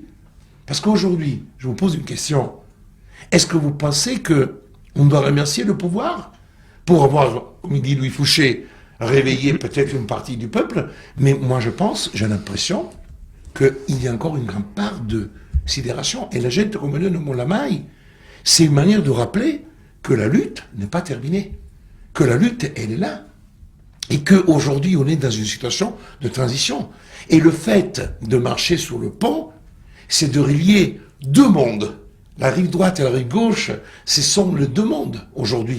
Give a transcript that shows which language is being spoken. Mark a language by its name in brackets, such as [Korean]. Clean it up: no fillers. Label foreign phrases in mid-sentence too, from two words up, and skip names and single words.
[French] Parce qu'aujourd'hui, je vous pose une question. Est-ce que vous pensez qu'on doit remercier le pouvoir pour avoir, comme dit Louis Fouché, réveillé peut-être une partie du peuple? Mais moi, j'ai l'impression qu'il y a encore une grande part de sidération. [Italian] Et la gente come noi non la mai, [French] c'est une manière de rappeler que la lutte n'est pas terminée, que la lutte, elle est là. Et qu'aujourd'hui, on est dans une situation de transition. Et le fait de marcher sur le pont, c'est de relier deux mondes. La rive droite et la rive gauche, ce sont les deux mondes aujourd'hui.